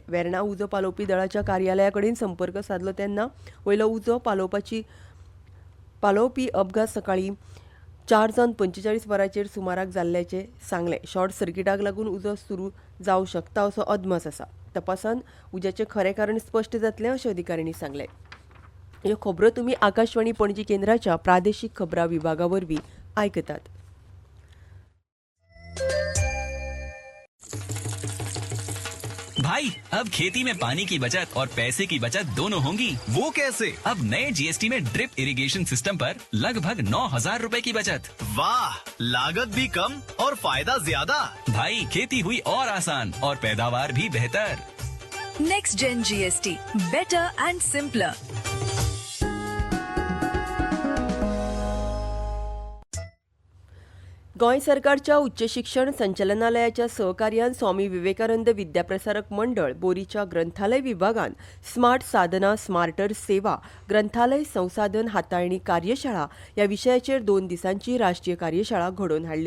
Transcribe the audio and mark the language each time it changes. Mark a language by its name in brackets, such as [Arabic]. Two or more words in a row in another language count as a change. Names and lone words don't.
[Konkani] वेर्णा उजो पालोवपी दळाच्या कार्यालया कडेन संपर्क साधलो तेन्ना वयलो उजो पालोवपी अपघात सकाळी 4:45 वरांचेर सुमाराक जाल्ल्याचे सांगले. शॉर्ट सर्किटाक लागून उजो सुरू जावंक शकता असो अदमास आसा. तपासान उज्याचें खरें कारण स्पश्ट जातलें अशें अधिकाऱ्यांनी सांगलें. ह्यो खबरो तुमी आकाशवाणी पणजी केंद्राच्या प्रादेशीक खबरां विभागा वरवीं आयकतात. [Hindi] भाई अब खेती में पानी की बचत और पैसे की बचत दोनों होंगी। वो कैसे? अब नए जीएसटी में [English] drip irrigation system [Hindi] पर लगभग 9,000 रुपए की बचत। वाह, लागत भी कम और फायदा ज्यादा। भाई खेती हुई और आसान और पैदावार भी बेहतर। [English] Next Gen GST, better and simpler. [Konkani] गोंय सरकारच्या उच्च शिक्षण संचालनालयाच्या सहकार्यान स्वामी विवेकानंद विद्याप्रसारक मंडळ बोरीच्या ग्रंथालय विभागान स्मार्ट साधना स्मार्टर सेवा ग्रंथालय संसाधन हाताळणी कार्यशाळा या विशयाचेर 2 दिसांची राष्ट्रीय कार्यशाळा घडोवन हाडल्या.